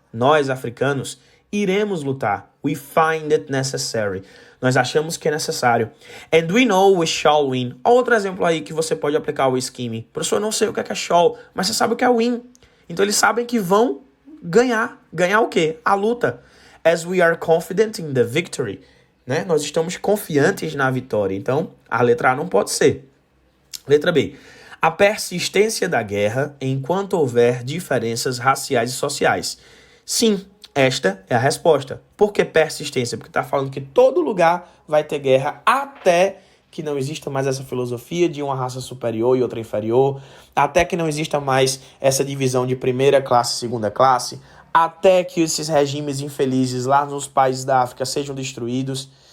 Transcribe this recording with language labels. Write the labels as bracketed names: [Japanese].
[Portuguese] Nós, africanos, iremos lutar. [English] We find it necessary. [Portuguese] Nós achamos que é necessário. [English] And we know we shall win. [Portuguese] Outro exemplo aí que você pode aplicar o skimming. Professor, eu não sei o que é shall, mas você sabe o que é win. Então eles sabem que vão ganhar. Ganhar o quê? A luta. [English] As we are confident in the victory. [Portuguese] Né? Nós estamos confiantes na vitória. Então, a letra A não pode ser. Letra B. A persistência da guerra enquanto houver diferenças raciais e sociais. Sim, esta é a resposta. Por que persistência? Porque está falando que todo lugar vai ter guerra até que não exista mais essa filosofia de uma raça superior e outra inferior, até que não exista mais essa divisão de primeira classe e segunda classe, até que esses regimes infelizes lá nos países da África sejam destruídos,